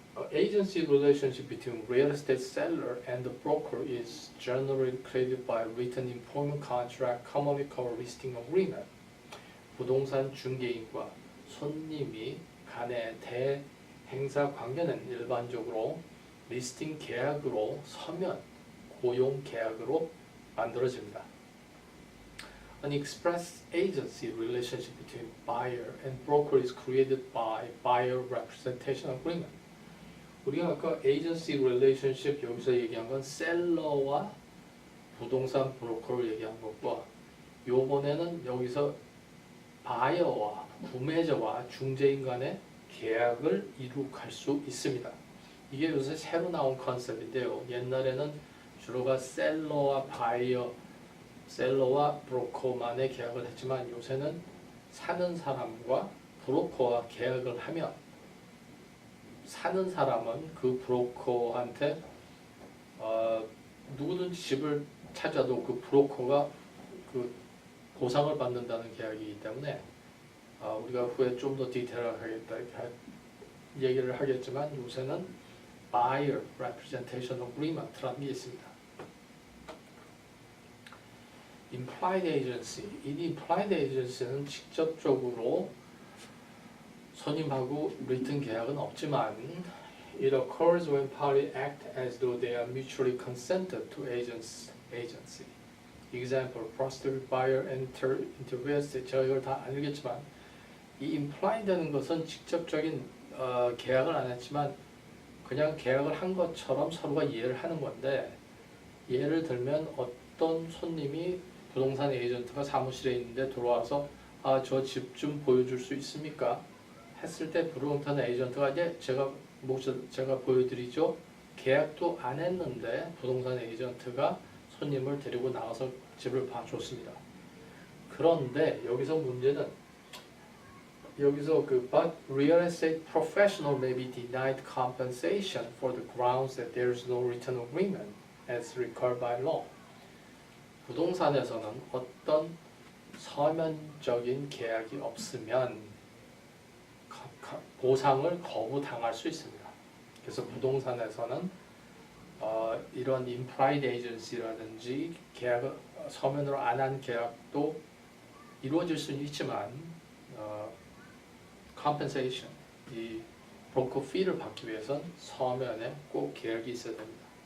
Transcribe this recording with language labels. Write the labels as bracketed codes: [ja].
[en] Agency relationship between real estate seller and the broker is generally created by written employment contract, commonly called listing agreement. [ko] 부동산 중개인과 손님이 간의 대행사 관계는 일반적으로 리스팅 계약으로 서면 고용 계약으로 만들어집니다. [en] An express agency relationship between buyer and broker is created by buyer representation agreement. [ko] 우리가 아까 agency relationship 여기서 얘기한 건 셀러와 부동산 브로커를 얘기한 것과 요번에는 여기서 바이어와 구매자와 중개인 간의 계약을 이룩할 수 있습니다. 이게 요새 새로 나온 컨셉인데요. 옛날에는 주로가 셀러와 바이어, 셀러와 브로커만의 계약을 했지만 요새는 사는 사람과 브로커와 계약을 하면 사는 사람은 그 브로커한테 누구든지 집을 찾아도 그 브로커가 그 보상을 받는다는 계약이기 때문에 우리가 후에 좀 더 디테일하게 얘기를 하겠지만 요새는 Buyer Representation Agreement라는 게 있습니다. [en] Implied Agency. [ko] 이 Implied Agency는 직접적으로 손님하고 written 계약은 없지만 [en] it occurs when parties act as though they are mutually consented to agency. Example, prospective buyer enter into real estate. [ko] 제가 이걸 다 알겠지만 이 implied라는 것은 직접적인 계약을 안 했지만 그냥 계약을 한 것처럼 서로가 이해를 하는 건데 예를 들면 어떤 손님이 부동산 에이전트가 사무실에 있는데 들어와서 저 집 좀 보여줄 수 있습니까? 했을 때 부동산 에이전트가 제가 보여드리죠. 계약도 안 했는데 부동산 에이전트가 손님을 데리고 나와서 집을 봐줬습니다. 그런데 여기서 문제는 [en] but real estate professional may be denied compensation for the grounds that there is no written agreement as required by law. [ko] 부동산에서는 어떤 서면적인 계약이 없으면 보상을 거부당할 수 있습니다. 그래서 부동산에서는 이런 implied agency라든지 계약을 서면으로 안 한 계약도 이루어질 수는 있지만 compensation, 이 브로커 fee를 받기 위해서는 서면에 꼭 계약이 있어야 됩니다.